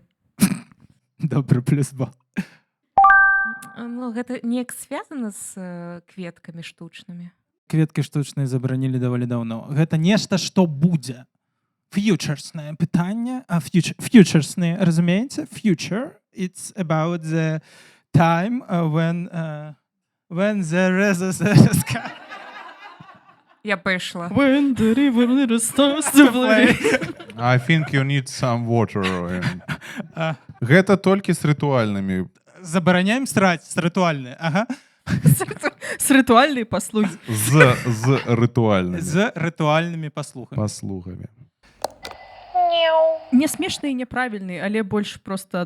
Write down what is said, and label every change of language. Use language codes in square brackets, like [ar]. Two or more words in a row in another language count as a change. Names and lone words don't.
[be] Добры, плюс бал. Ну, гэта неяк звязана з кветкамі штучнымі. Кветкі штучныя забаранілі даволі даўно. Гэта нешта, што будзе. Фьючерснае пытанне. Фьючерсныя, разумееце? Future. [en] It's about the time when the sky... [be] Я пайшла. [en] When the river starts to play. I think you need some water. [be] Гэта толькі з рытуальнымі. Забараняем сраць, рытуальныя. Ага. З рытуальнай паслугі. З рытуальнымі. З рытуальнымі паслугамі. Паслугамі. Не смешны і няправільны, але больш проста